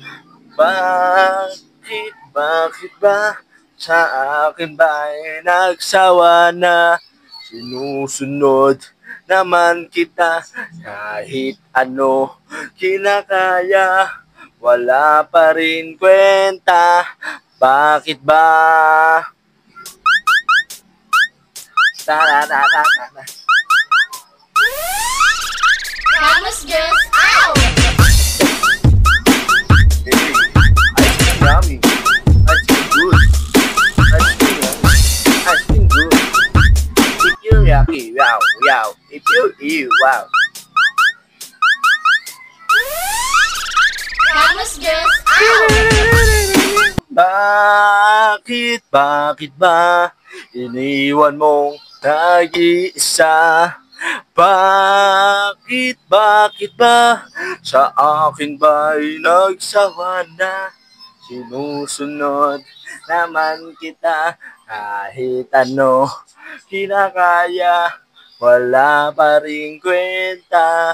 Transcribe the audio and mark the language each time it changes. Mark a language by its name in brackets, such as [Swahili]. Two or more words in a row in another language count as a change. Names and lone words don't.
[Filipino] Bakit ba sa akin ba'y nagsawa na? Sinusunod naman kita kahit ano kinakaya, wala pa rin kwenta. Bakit ba? Ta-da-da-da-da. [English] Promise girls out! Hey, ice cream yummy. Ice cream good. Ice cream yummy. Ice cream good. If you yucky, wow, wow. If you, wow. Promise girls out! [Filipino] Bakit ba iniwan mong nag-iisa? Bakit ba sa akin ba'y nagsawa na? Sinusunod naman kita kahit ano kinakaya, wala pa rin kwenta.